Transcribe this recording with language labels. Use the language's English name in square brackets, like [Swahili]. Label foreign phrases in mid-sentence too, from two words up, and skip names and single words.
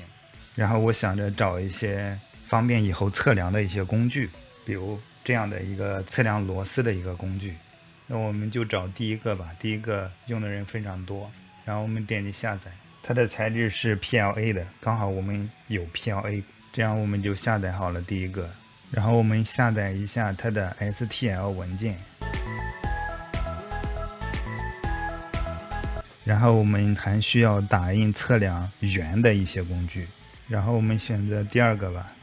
[Chinese] 然后我想着找一些方便以後測量的一些工具，比如這樣的一個測量螺絲的一個工具。那我們就找第一個吧，第一個用的人非常多。然後我們點擊下載，它的材質是 PLA 的，剛好我們有 PLA，這樣我們就下載好了第一個。然後我們下載一下它的 STL 文件，然後我們還需要打印測量圓的一些工具，然後我們選擇第2個吧。